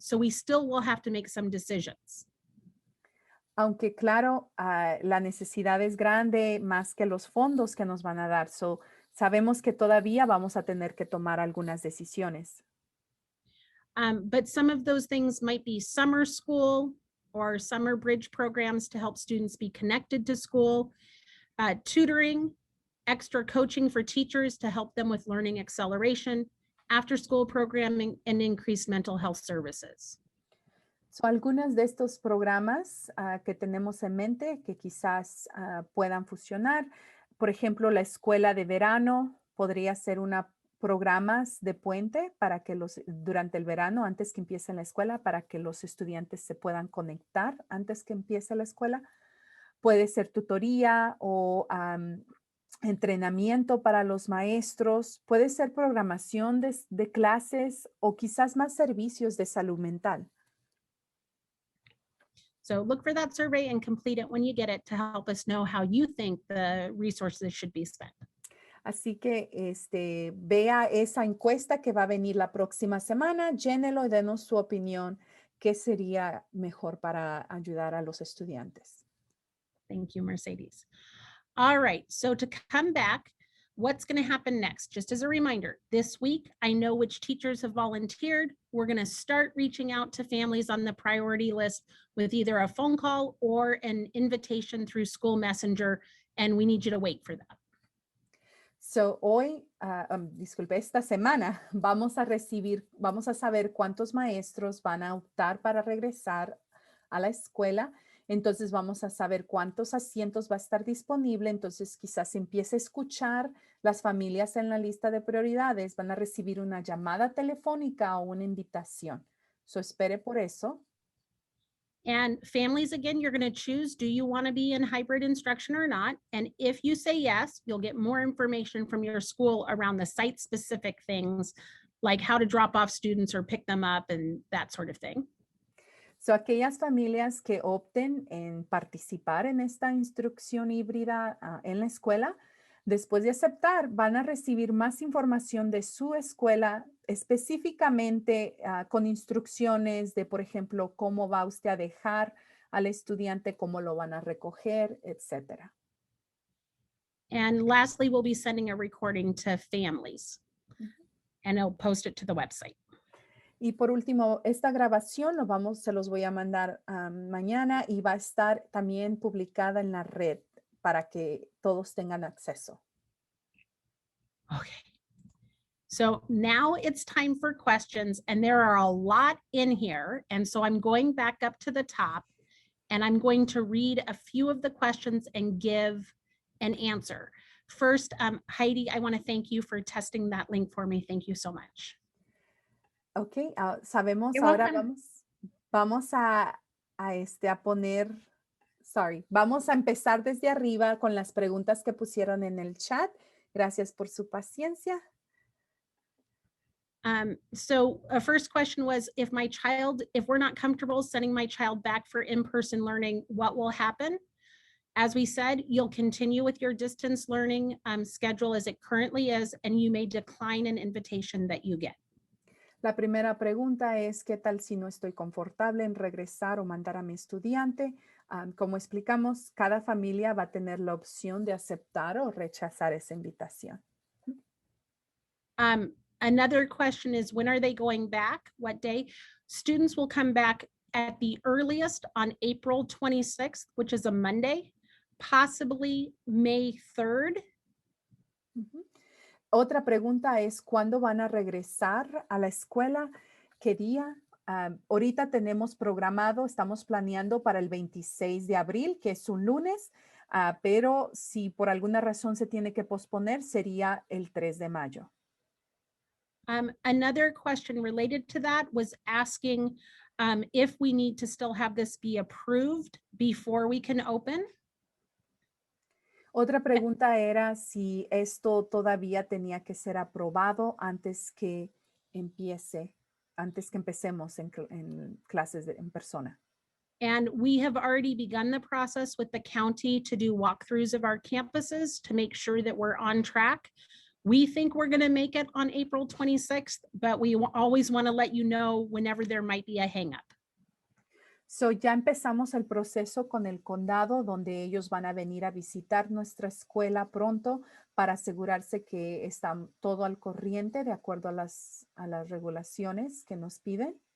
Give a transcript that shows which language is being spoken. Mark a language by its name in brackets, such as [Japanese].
[English] So we still will have to make some decisions. [Spanish] Aunque claro, la necesidad es grande más que los fondos que nos van a dar. So, sabemos que todavía vamos a tener que tomar algunas decisiones. [English] But some of those things might be summer school or summer bridge programs to help students be connected to school, tutoring, extra coaching for teachers to help them with learning acceleration, after school programming, and increased mental health services. [Spanish] So, algunos de estos programas que tenemos en mente que quizás puedan funcionar, por ejemplo, la escuela de verano podría ser una programas de puente para que durante el verano, antes que empiece la escuela, para que los estudiantes se puedan conectar antes que empiece la escuela. Puede ser tutoría o entrenamiento para los maestros, puede ser programación de clases o quizás más servicios de salud mental. [English] So look for that survey and complete it when you get it to help us know how you think the resources should be spent. [Spanish] Así que vea esa encuesta que va a venir la próxima semana, llénelo y denos su opinión, qué sería mejor para ayudar a los estudiantes. [English] Thank you, Mercedes. All right, so to come back, what's going to happen next? Just as a reminder, this week, I know which teachers have volunteered. We're going to start reaching out to families on the priority list with either a phone call or an invitation through School Messenger, and we need you to wait for that. [Spanish] So, hoy, disculpe, esta semana vamos a saber cuántos maestros van a optar para regresar a la escuela. Entonces, vamos a saber cuántos asientos va a estar disponible. Entonces, quizás empiece a escuchar las familias en la lista de prioridades. Van a recibir una llamada telefónica o una invitación. So, espere por eso. [English] And families, again, you're going to choose, do you want to be in hybrid instruction or not? And if you say yes, you'll get more information from your school around the site-specific things, like how to drop off students or pick them up and that sort of thing. [Spanish] So, aquellas familias que opten en participar en esta instrucción híbrida en la escuela, después de aceptar, van a recibir más información de su escuela, específicamente con instrucciones de, por ejemplo, cómo va usted a dejar al estudiante, cómo lo van a recoger, etc. [English] And lastly, we'll be sending a recording to families, and I'll post it to the website. [Spanish] Y por último, esta grabación se los voy a mandar mañana y va a estar también publicada en la red para que todos tengan acceso. [English] Okay. So now it's time for questions, and there are a lot in here. And so I'm going back up to the top, and I'm going to read a few of the questions and give an answer. First, Heidi, I want to thank you for testing that link for me. Thank you so much. [Spanish] Ok, sabemos [English] You're [Spanish] ahora [English] welcome. [Spanish] vamos a poner, vamos a empezar desde arriba con las preguntas que pusieron en el chat. Gracias por su paciencia. [English] So a first question was, if we're not comfortable sending my child back for in-person learning, what will happen? As we said, you'll continue with your distance learning schedule as it currently is, and you may decline an invitation that you get. [Spanish] La primera pregunta es, ¿qué tal si no estoy confortable en regresar o mandar a mi estudiante? Como explicamos, cada familia va a tener la opción de aceptar o rechazar esa invitación. [English] Another question is, when are they going back? What day? Students will come back at the earliest on April 26th, which is a Monday, possibly May 3rd. [Spanish] Otra pregunta es, ¿cuándo van a regresar a la escuela? ¿Qué día? Ahorita tenemos programado, estamos planeando para el 26 de abril, que es un lunes, pero si por alguna razón se tiene que posponer, sería el 3 de mayo. [English] Another question related to that was asking if we need to still have this be approved before we can open. [Spanish] Otra pregunta era si esto todavía tenía que ser aprobado antes que empecemos en clases en persona. [English] And we have already begun the process with the county to do walkthroughs of our campuses to make sure that we're on track. We think we're going to make it on April 26th, but we always want to let you know whenever there might be a hang up. [Spanish] So ya empezamos el proceso con el condado donde ellos van a venir a visitar nuestra escuela pronto para asegurarse que está todo al corriente de acuerdo a las regulaciones que nos piden.